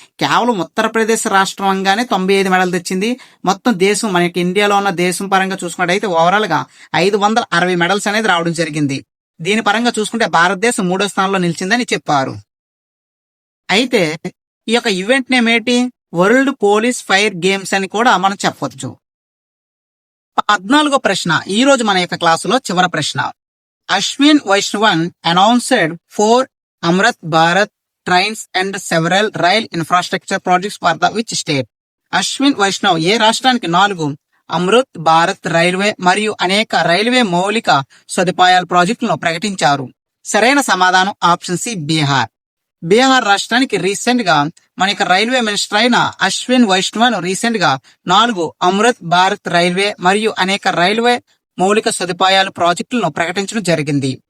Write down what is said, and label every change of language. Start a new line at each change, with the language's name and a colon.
Telugu: కేవలం ఉత్తరప్రదేశ్ రాష్ట్రంగానే 95 మెడల్ తెచ్చింది. మొత్తం దేశం మనకి ఇండియాలో ఉన్న దేశం పరంగా చూసుకున్నట్టయితే ఓవరాల్ గా 560 మెడల్స్ అనేది రావడం జరిగింది. దీని పరంగా చూసుకుంటే భారతదేశం 3వ స్థానంలో నిలిచిందని చెప్పారు. అయితే ఈ యొక్క ఈవెంట్ నేమ్ ఏంటి? వరల్డ్ పోలీస్ ఫైర్ గేమ్స్ అని కూడా మనం చెప్పవచ్చు. 14వ ప్రశ్న ఈ రోజు మన యొక్క క్లాసులో చివరి ప్రశ్న.
English: Ashwin Vaishnavan announced 4 Amrit Bharat trains and several rail infrastructure projects for the which state?
Telugu: Ashwin Vaishnav ఏ రాష్ట్రానికి 4 అమృత్ భారత్ రైల్వే మరియు అనేక రైల్వే మౌలిక సదుపాయాల ప్రాజెక్టులను ప్రకటించారు. సరైన సమాధానం ఆప్షన్ సి బీహార్. బీహార్ రాష్ట్రానికి రీసెంట్ గా మన యొక్క రైల్వే మినిస్టర్ అయిన అశ్విన్ వైష్ణవన్ రీసెంట్ గా 4 అమృత్ భారత్ రైల్వే మరియు అనేక రైల్వే మౌలిక సదుపాయాల ప్రాజెక్టులను ప్రకటించడం జరిగింది.